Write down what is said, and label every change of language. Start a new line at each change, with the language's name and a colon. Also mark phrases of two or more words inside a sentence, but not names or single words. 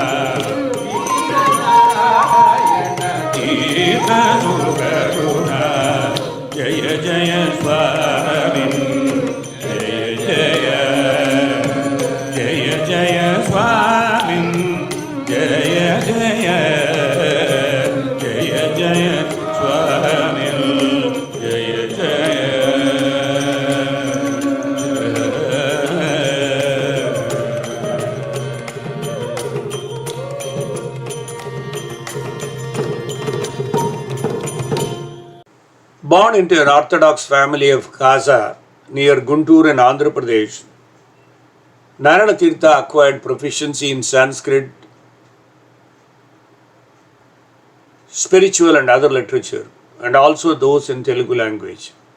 Sanskrit: ತೀರ್ಥ ಸುಕರುಣ ಜಯ ಜಯ ಸ್ವಾಮಿ ಜಯ ಜಯ ಜಯ ಜಯ ಸ್ವಾಮಿ ಜಯ ಜಯ ಜಯ ಜಯ ಸ್ವಾಮಿ ಜಯ ಜಯ
English: Born into an Orthodox family of Khaza near Guntur in Andhra Pradesh, Narayana Tirtha acquired proficiency in Sanskrit, spiritual and other literature, and also those in Telugu language.